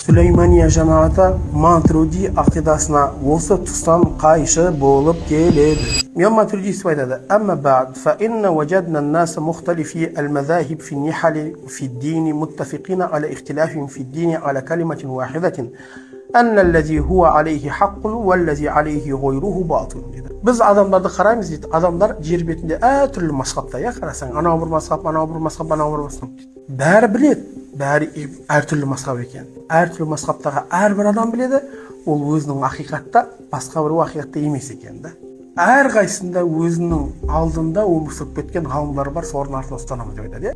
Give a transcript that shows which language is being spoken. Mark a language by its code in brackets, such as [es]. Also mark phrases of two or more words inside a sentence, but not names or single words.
[kk] Süleymaniye [tr] cemaati Maturidi akidasına [kk] осы тұстан қайшы болып келеді. Мен Maturidi айтады: [ar] "أما بعد فإنا وجدنا الناس مختلفي المذاهب في النحل في الدين متفقين على اختلافهم في الدين على كلمة واحدة أن الذي هو عليه حق والذي عليه غيره باطل." [kk] Biz adamlarda qaraymiz deydi. Adamlar жер бетінде әртүрлі мазхабта, қарасаң, анау бір мазхаб, анау бір мазхаб, анау бір мазхаб дейді. Бәрі біледі, бәрі әртүрлі мазхаб екен. Әртүрлі мазхабтағы әрбір адам біледі, ол өзінің ақиқатта басқа бір ақиқатта емес екен да. Әрқайсында өзінің алдында өмір сүріп кеткен ғалымдар бар, солардың артынан ұстанамыз деп айтады.